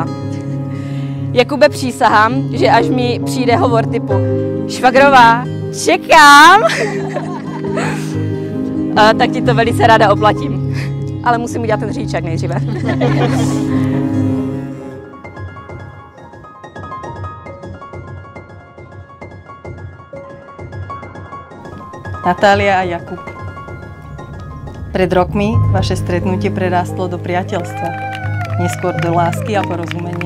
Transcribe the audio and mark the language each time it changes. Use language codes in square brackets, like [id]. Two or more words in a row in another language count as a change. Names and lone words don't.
[cs] Jakube, přísahám, že až mi přijde hovor typu švagrová, čekám, tak ti to velice ráda oplatím. Ale musím udělat ten řidičák nejdříve. [sk] Natália a Jakub. Pred rokmi vaše stretnutie prerástlo do priateľstva, neskôr do lásky a porozumenia.